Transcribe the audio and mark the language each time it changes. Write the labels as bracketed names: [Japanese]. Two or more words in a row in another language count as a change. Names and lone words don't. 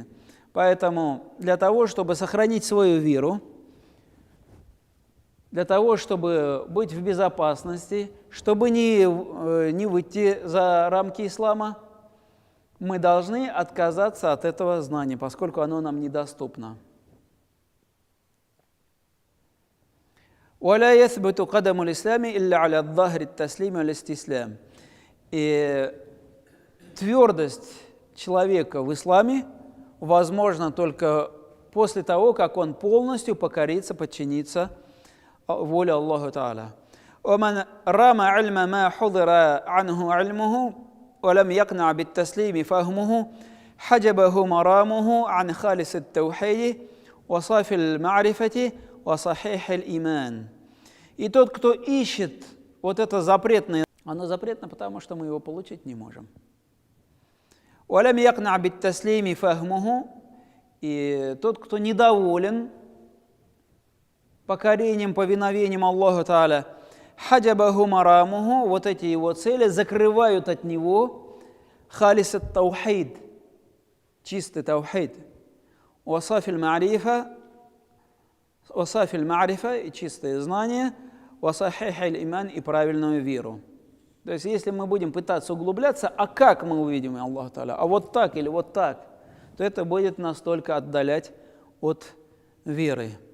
[Russian] Поэтому для того, чтобы сохранить свою веру, для того, чтобы быть в безопасности, чтобы не выйти за рамки ислама, мы должны отказаться от этого знания, поскольку оно нам недоступно. [Arabic] ولا يثبت قدم الإسلام إلا على الظهر التسليم والاستسلام. [Russian] И твердость человека в исламе возможна только после того, как он полностью покорится, подчинится воле Аллаха Тааля. [Arabic] ومن رام علم ما حضر عنه علمه ولم يقنع بالتسليم فهمه حجبه مرامه عن خالص التوحيد وصافي المعرفة وصحيح الإيمان. [Russian] И тот, кто ищет вот это запретное, оно запретно, потому что мы его получить не можем. [Arabic] ولم يقنع بالتسليم فهمه. [Russian] И тот, кто недоволен покорением, повиновением Аллаху Тааля, [Arabic] حجبه مرامه, [Russian] вот эти его цели закрывают от него [Arabic] خالص التوحيد, [Russian] чистый таухид, [Arabic] وصافي المعرفة, [Russian] и чистое знание, [Arabic] وصحيح الإيمان, [Russian] и правильную веру. То есть, если мы будем пытаться углубляться, а как мы увидим Аллаха Тааля, а вот так или вот так, то это будет нас только отдалять от веры.